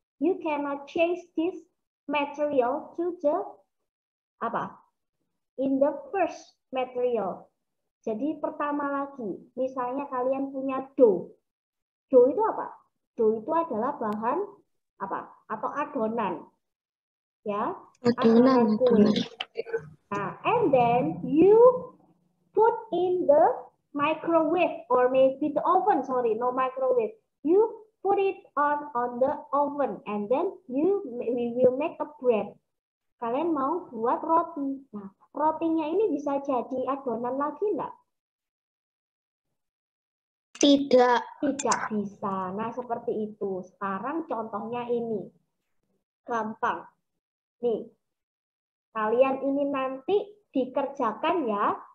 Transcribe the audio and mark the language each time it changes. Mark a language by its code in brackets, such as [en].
[en] You cannot change this material to the apa? In the first material. [id] Jadi pertama lagi, misalnya kalian punya dough. Dough itu apa? Dough itu adalah bahan apa? Atau adonan. Ya, adonan kue. [en] Nah, and then you put in the microwave or maybe the oven. Sorry, no microwave. You put it on the oven and then we will make a bread. [id] Kalian mau buat roti. Nah, rotinya ini bisa jadi adonan lagi enggak? Tidak. Tidak bisa. Nah, seperti itu. Sekarang contohnya ini. Gampang. Nih. Kalian ini nanti dikerjakan ya.